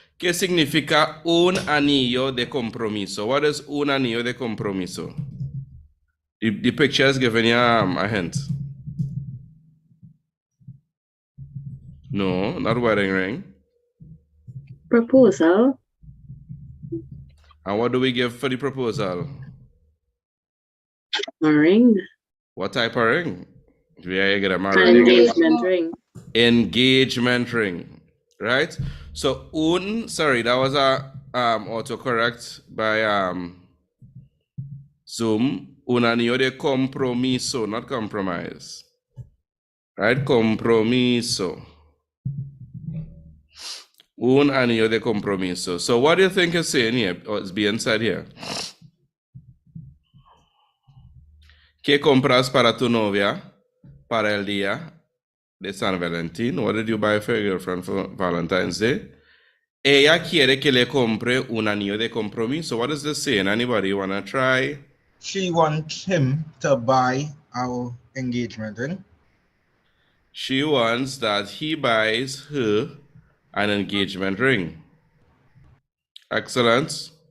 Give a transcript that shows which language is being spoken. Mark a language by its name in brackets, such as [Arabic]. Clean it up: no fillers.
[Spanish] ¿Qué significa un anillo de compromiso? [English] What is [Spanish] un anillo de compromiso? [English] The picture is giving you a hint. No, not wedding ring. Proposal. And what do we give for the proposal? A ring. What type of ring? Do we get a An marriage? engagement ring. Engagement ring, right? So sorry, that was a autocorrect by Zoom. [Spanish] Un anillo de compromiso, [English] not compromise. Right? [Spanish] Compromiso. Un anillo de compromiso. [English] So what do you think it's saying here, or it's being said here? [Spanish] ¿Qué compras para tu novia para el día de San Valentín? [English] What did you buy for your girlfriend for Valentine's Day? [Spanish] Ella quiere que le compre un anillo de compromiso. [English] What is this saying? Anybody want to try? She wants him to buy our engagement ring. She wants that he buys her an engagement ring. Excellent.